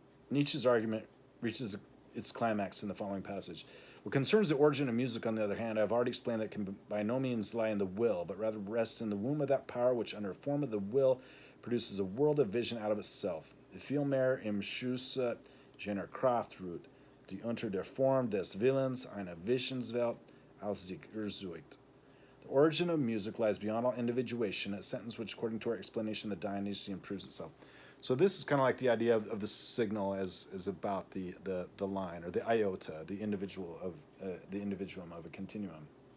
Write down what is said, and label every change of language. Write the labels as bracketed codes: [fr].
[en] Nietzsche's argument reaches its climax in the following passage. What concerns the origin of music, on the other hand, I have already explained that it can by no means lie in the will, but rather rests in the womb of that power which, under a form of the will, produces a world of vision out of itself. [de] Viel mehr im Schusse jener Kraft ruht, die unter der Form des Willens eine Visionswelt aus sich ersucht. [en] The origin of music lies beyond all individuation, a sentence which, according to our explanation, the Dionysian proves itself. So this is kind of like the idea of the signal as about the line, or the iota, the individual of the individuum of a continuum.